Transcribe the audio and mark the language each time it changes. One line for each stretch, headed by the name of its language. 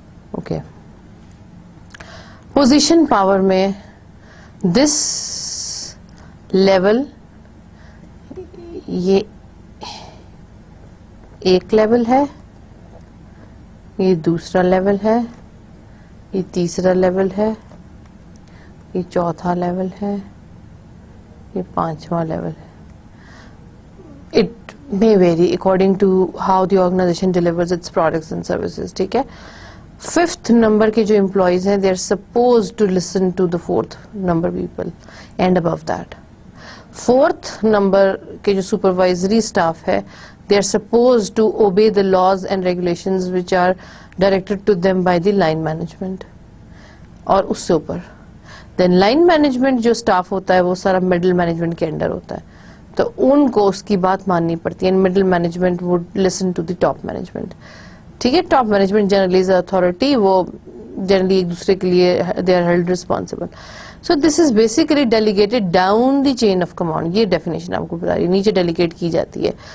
Urdu: Okay, position power میں this level, یہ ایک لیول ہے, یہ دوسرا لیول ہے, یہ تیسرا لیول ہے, یہ چوتھا لیول ہے, یہ پانچواں لیول ہے.
English: It may vary according to how the organization delivers its products and services.
Urdu: ٹھیک ہے, ففتھ نمبر کے جو امپلائیز ہیں,
English: they are supposed to listen to the fourth number people and above that.
Urdu: Fourth number کے جو supervisory staff ہے,
English: they are supposed to obey the laws and regulations which are directed to them by the line management.
Urdu: اور اس سے اوپر then line management جو staff ہوتا ہے وہ سارا مڈل مینجمنٹ کے انڈر ہوتا ہے, تو ان کو اس کی بات ماننی پڑتی ہے.
English: Middle management would listen to the top management. ٹھیک ہے, top management generally is authority,
Urdu: وہ جنرلی ایک دوسرے کے لیے
English: They are held responsible. So this is basically delegated down the chain of command.
Urdu: یہ ڈیفینیشن آپ کو بتا رہی ہے, نیچے ڈیلیگیٹ کی جاتی ہے.